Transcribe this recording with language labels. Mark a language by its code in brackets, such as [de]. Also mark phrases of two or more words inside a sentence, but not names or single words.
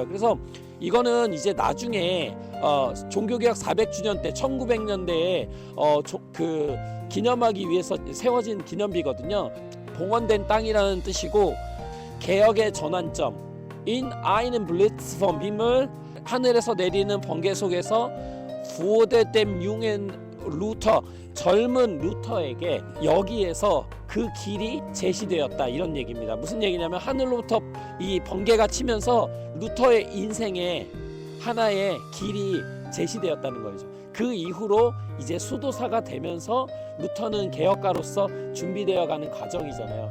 [ko] 그래서 이거는 이제 나중에 종교개혁 400주년 때 1900년대에 그 기념하기 위해서 세워진 기념비거든요. 봉헌된 땅이라는 뜻이고 개혁의 전환점 [de] In einen Blitz vom Himmel, [ko] 하늘에서 내리는 번개 속에서 [de] wurde dem jungen Luther, [ko] 젊은 루터에게 여기에서 그 길이 제시되었다 이런 얘기입니다. 무슨 얘기냐면 하늘로부터 이 번개가 치면서 루터의 인생에 하나의 길이 제시되었다는 거죠. 그 이후로 이제 수도사가 되면서 루터는 개혁가로서 준비되어가는 과정이잖아요.